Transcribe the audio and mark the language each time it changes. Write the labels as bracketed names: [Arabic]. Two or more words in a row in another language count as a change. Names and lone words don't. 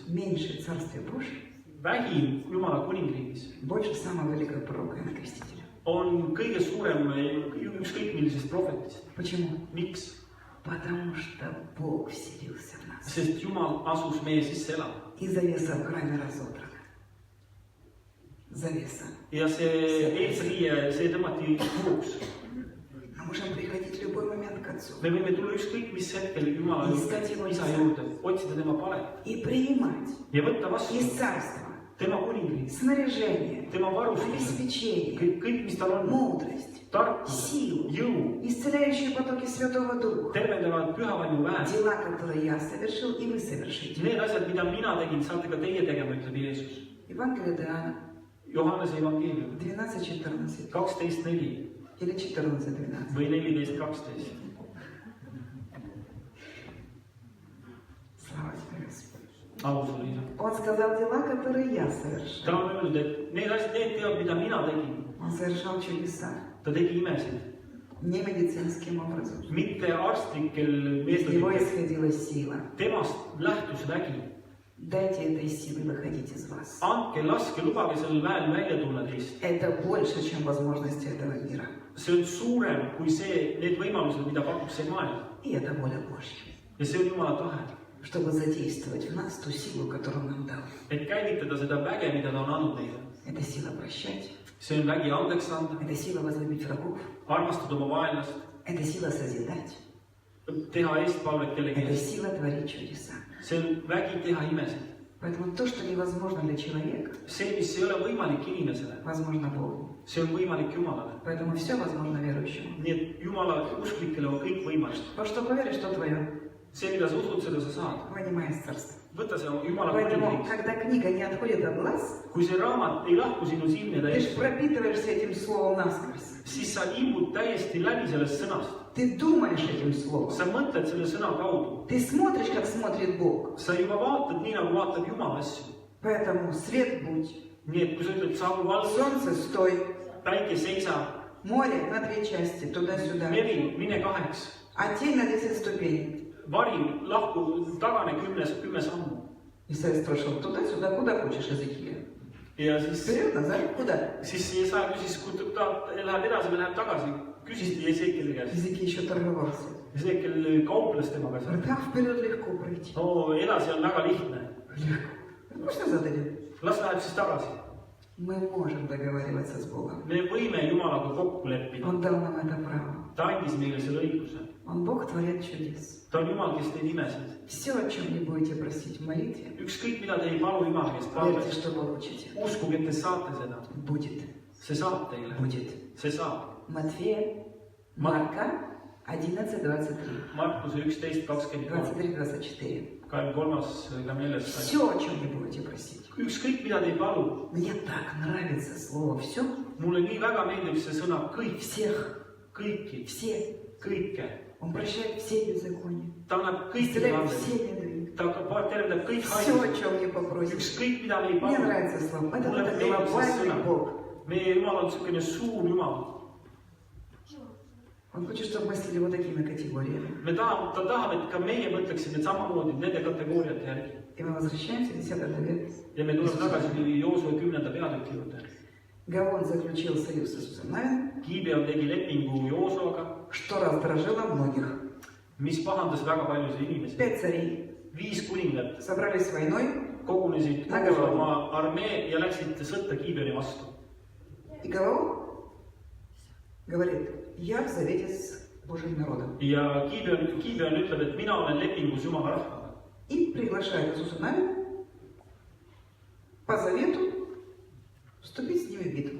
[Russian] Меньше царствия Божьего. [Estonian] Vähim Jumala kuningriigis [Russian] Больше самого великого пророка и крестителя. [Estonian] on kõige suurem ükskõik millisest prohvetist. [Russian] Почему? [Estonian] Miks? [Russian] Потому что Бог вселился в нас. [Estonian] Sest Jumal asus meie sisse elama. [Russian] И завеса в храме разодрана. Завеса. [Estonian] Ja see eesriie, see tõmmati puruks. [Russian] Мы можем приходить в любой момент к Отцу. [Estonian] Me võime tulla ükskõik mis hetkel Jumala juurde, isa juurde, otsida tema palet [Russian] И принимать [Estonian] ja võtta vastu [Russian] из царства [Estonian] tema kuningriigi, [Russian] снаряжение, [Estonian] tema varustuse, [Russian] обеспечение, [Estonian] kõik, mis tal on, [Russian] мудрость, [Estonian] tarkus, [Russian] силу, [Estonian] jõu, [Russian] исцеляющие потоки Святого Духа. [Estonian] tervendavad pühavaimu väe. [Russian] Дела, которые я совершил, и вы совершите. [Estonian] Need asjad, mida mina tegin, saate ka teie tegema, ütleb Jeesus. [Russian] Евангелие от Иоанна [Estonian] Johannese evangeelium 12:14 12.4 [Russian] или 14:12. [Estonian] või 14.12. [Russian] Слава тебе, Господь. [Estonian] Au sulle, isa. [Russian] Он сказал дела, которые я совершил. [Estonian] Ta on öelnud, et need asjad, need teod, mida mina tegin, [Russian] Он совершал чудеса. [Estonian] ta tegi imesid. [Russian] Не медицинским образом. [Estonian] Mitte arstlikel [Russian] Из него [Estonian] meetoditel. [Russian] исходила сила. [Estonian] Temast lähtus vägi. [Russian] Дайте этой силы выходить из вас. [Estonian] Andke, laske, lubage sellel väel välja tulla teist. [Russian] Это больше, чем возможности этого мира. [Estonian] See on suurem kui need võimalused, mida pakub see maailm. [Russian] И это воля Божья. [Estonian] Ja see on Jumala tahe. [Russian] Чтобы задействовать в нас ту силу, которую он нам дал. [Estonian] Et käivitada seda väge, mida ta on andnud neile. [Russian] Это сила прощать. [Estonian] See on vägi andeks anda, [Russian] Это сила возлюбить врагов. [Estonian] armastada oma vaenlast, [Russian] Это сила созидать. [Estonian] teha eestpalvet kellegi [Russian] Это [Estonian] eest. [Russian] сила творить чудеса. [Estonian] See on vägi teha imesid. [Russian] Поэтому то, что невозможно для человека, [Estonian] see, mis ei ole võimalik inimesele, [Russian] возможно Богу. [Estonian] see on võimalik Jumalale. [Russian] Поэтому все возможно верующему. [Estonian] nii et Jumala usklikele on kõik võimalik. [Russian] Во что поверишь, что твое. [Estonian] see, mida sa usud, seda sa saad. [Russian] Вынимай из царства. [Estonian] võta see Jumala [Russian] Поэтому, [Estonian] kuningriik. [Russian] когда книга не отходит от глаз, [Estonian] kui see raamat ei lahku sinu silmide [Russian] ты же [Estonian] eest, [Russian] пропитываешься этим словом насквозь. [Estonian] siis sa imbud täiesti läbi sellest sõnast. [Russian] Ты думаешь этим словом. [Estonian] sa mõtled selle sõna kaudu. [Russian] Ты смотришь, как смотрит Бог. [Estonian] sa juba vaatad nii, nagu vaatab Jumal asju. [Russian] Поэтому свет будь, [Estonian] nii et kui sa ütled saabu valgus, [Russian] солнце стой, [Estonian] päike seisa, [Russian] море на 2 части, туда-сюда, [Estonian] meri mine 2, [Russian] а тень на 10 ступеней. [Estonian] vari lahku tagane 10 sammu. [Russian] Исайя спрашивал, туда-сюда, куда хочешь, Езекия? [Estonian] ja siis [Russian] Вперед, назад, куда? [Estonian] Jesaja küsis, kui ta läheb edasi või läheb tagasi, küsiski Jesekeli käest. [Russian] Езекия еще торговался. [Estonian] Jesekel kauples temaga seal. [Russian] Говорит, а вперед легко пройти. [Estonian] no edasi on väga lihtne. [Russian] Легко. Пусть назад идет. [Estonian] las läheb siis tagasi. [Russian] Мы можем договариваться с Богом. [Estonian] me võime Jumalaga kokku leppida. [Russian] Он дал нам это право. [Estonian] ta andis meile selle õiguse. [Russian] Он Бог, творит чудес. [Estonian] ta on Jumal, kes teeb imesid. [Russian] Все, о чем не будете просить в молитве, [Estonian] ükskõik, mida te ei palu Jumala käest [Russian] верьте, [Estonian] palves, [Russian] что получите. [Estonian] uskuge, et te saate seda. [Russian] Будет. [Estonian] see saab teile. [Russian] Будет. [Estonian] see saab. [Russian] Матфея, Марка 11:23, [Estonian] Markuse 11:23, 23-24. 23-24. [Russian] Все, о чем не будете просить. [Estonian] ükskõik, mida te ei palu. [Russian] Мне так нравится слово «все». [Estonian] mulle nii väga meeldib see sõna kõik, [Russian] Всех, [Estonian] kõiki, [Russian] все. [Estonian] kõike. [Russian] Он прощает все беззакония. [Estonian] ta annab kõiki [Russian] Исцеляет [Estonian] vandeid. [Russian] все недуги. [Estonian] ta tervendab kõik [Russian] Все, о [Estonian] haigused. [Russian] чем не попросишь. [Estonian] ükskõik, mida me ei [Russian] Мне [Estonian] palu. [Russian] нравится слово. Это [Estonian] mulle meeldib see [Russian] глобальный [Estonian] sõna. [Russian] Бог. [Estonian] meie Jumal on niisugune suur Jumal. [Russian] Он хочет, чтобы мы мыслили вот такими категориями. [Estonian] ta tahab, et ka meie mõtleksime samamoodi nende kategooriate järgi. [Russian] И мы возвращаемся к 10 главе. [Estonian] ja me tuleme tagasi Joosue 10. peatüki juurde. [Russian] Гавон заключил союз с Иисусом Навин, [Estonian] Gibeon tegi lepingu Joosuaga, [Russian] что раздражило многих. [Estonian] mis pahandas väga paljusid inimesi. [Russian] 5 царей [Estonian] 5 kuningat [Russian] собрались войной, [Estonian] kogunesid Väga kogu palju. oma armee ja läksid sõtta Gibeoni vastu. [Russian] и Гавон говорит, я в завете с Божьим народом. [Estonian] ja Gibeon ütleb, et mina olen lepingus Jumala rahvaga. [Russian] И приглашает Иисуса Навин по завету вступить с ними в битву.